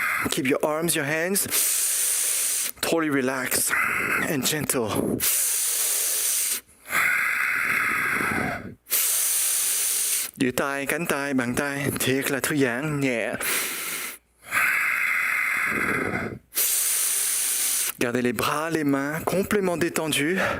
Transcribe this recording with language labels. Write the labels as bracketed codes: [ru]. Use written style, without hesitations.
[en] Keep your arms, your hands totally relaxed and gentle. [vi] Giữ tay, cánh tay, bàn tay thiệt là thư giãn, nhẹ. [fr] Gardez les bras, les mains complètement détendus.